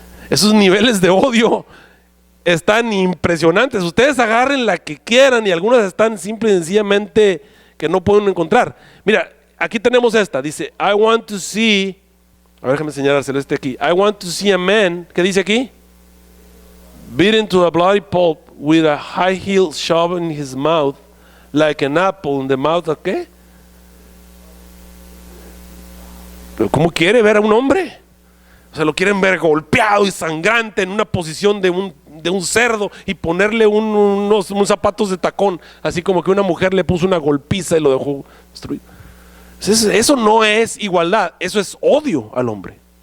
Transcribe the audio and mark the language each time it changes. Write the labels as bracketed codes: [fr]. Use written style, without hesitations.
[es] Esos niveles de odio están impresionantes. Ustedes agarren la que quieran y algunas están simple y sencillamente que no pueden encontrar. Mira, aquí tenemos esta. Dice, [en] I want to see, [es] a ver, déjame enseñárselo aquí. [en] I want to see a man, [es] ¿qué dice aquí? [en] Beaten to a bloody pulp with a high heel shoved in his mouth like an apple in the mouth of ¿qué? [es] ¿Pero cómo quiere ver a un hombre? O sea, lo quieren ver golpeado y sangrante en una posición de un cerdo y ponerle unos zapatos de tacón, así como que una mujer le puso una golpiza y lo dejó destruido. Eso no es igualdad, eso es odio al hombre.